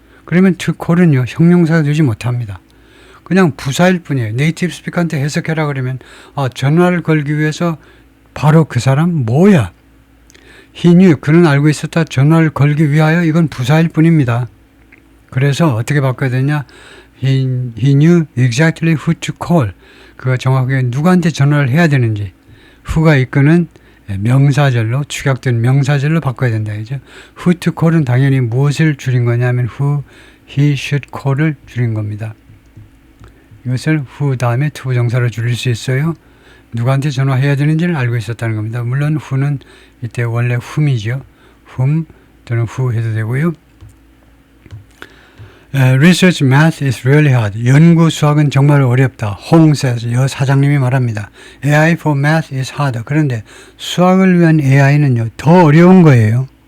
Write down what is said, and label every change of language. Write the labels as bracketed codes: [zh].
[ko] 그러면 to call은요. 형용사가 되지 못합니다. 그냥 부사일 뿐이에요. 네이티브 스피커한테 해석해라 그러면 전화를 걸기 위해서 바로 그 사람 뭐야? [en] He knew, [ko] 그는 알고 있었다. 전화를 걸기 위하여 이건 부사일 뿐입니다. 그래서 어떻게 바꿔야 되냐? [en] He knew exactly who to call. [ko] 그가 정확하게 누구한테 전화를 해야 되는지. who가 이끄는 명사절로 축약된 명사절로 바꿔야 된다. 그죠? [en] who to call [ko] 은 당연히 무엇을 줄인 거냐면 [en] who he should call [ko] 을 줄인 겁니다. 이것을 who 다음에 투부정사로 줄일 수 있어요. 누구한테 전화해야 되는지를 알고 있었다는 겁니다. 물론 who는 이때 원래 whom이죠. whom 또는 who 해도 되고요. [en] Research math is really hard. [ko] 연구 수학은 정말 어렵다. [en] Hong says, [ko] 여 사장님이 말합니다. [en] AI for math is hard. [ko] 그런데 수학을 위한 AI는요, 더 어려운 거예요.